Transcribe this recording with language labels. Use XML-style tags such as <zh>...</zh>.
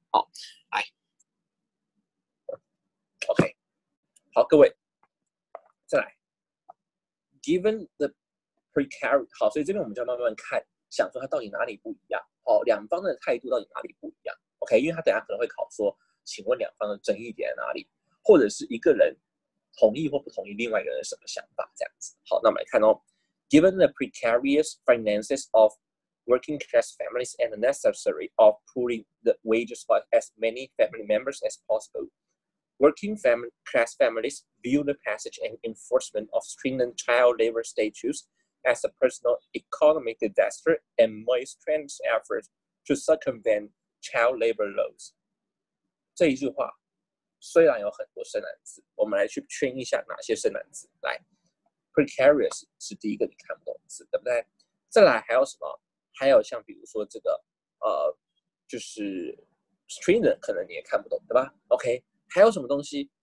<zh>好，来 ，OK， 好，各位，再来 ，</zh> <en>Given the precarious，</en> <zh>好，所以这边我们就要慢慢看，想说它到底哪里不一样，好，2方的态度到底哪里不一样 ，OK， 因为他等一下可能会考说，请问2方的争议点在哪里，或者是一个人同意或不同意另外一个人什么想法这样子。好，那我们来看哦。</zh> <en>Given the precarious finances of working class families and the necessity of pooling the wages by as many family members as possible, Working class families view the passage and enforcement of stringent child labor statutes as a personal economic disaster and may strengthen efforts to circumvent child labor laws。</en> <zh>这一句话虽然有很多生难字，我们来去圈一下哪些生难字。来 ，precarious 是第一个你看不懂的字，对不对？再来还有什么？还有像比如说这个就是 stringent 可能你也看不懂，对吧 ？OK， 还有什么东西？</zh>